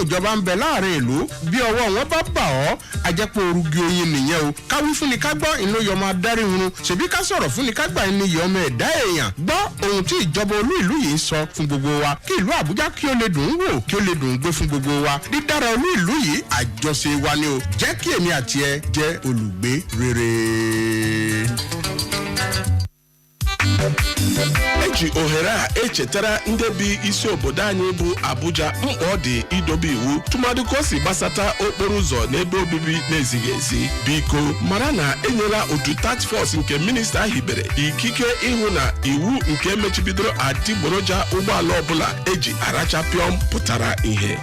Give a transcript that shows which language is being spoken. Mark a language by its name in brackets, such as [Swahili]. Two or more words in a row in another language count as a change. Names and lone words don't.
[Yoruba] ìjọba ń bẹ láàrin ìlú bí ọwọ́ wọn bá bà ọ́ ajẹ́pọ̀ orugi oyin nìyẹn o káwí fún ni ká gbọ́ ìlú yọmọ adarí irun ṣèbí ká sọ̀rọ̀ fún ni ká gbà ní yọmọ ẹ̀dá èèyàn gbọ́ ohun tí ìjọba olú ìlú yìí sọ fún gbogbo wa kí ìlú Àbújá kí ó lè dùn ún wò kí ó lè dùn ún gbé fún gbogbo wa dídára olú ìlú yìí àjọṣe wa ni o jẹ́ kí èmi àti ẹ jẹ́ olùgbé rere. [Igbo] ji ohere a echetara ndị bi isi obodo anyị bụ Abuja mkpa ọ dị idobe iwu tụmadị ka o si gbasata okporo ụzọ n'ebe obibi na-ezighị ezi. Biko mara na enyela otu task force nke minista hibere ikike ịhụ na iwu nke mechibidoro adịgboroja ụgbọala ọbụla eji arachapịọm pụtara ihe.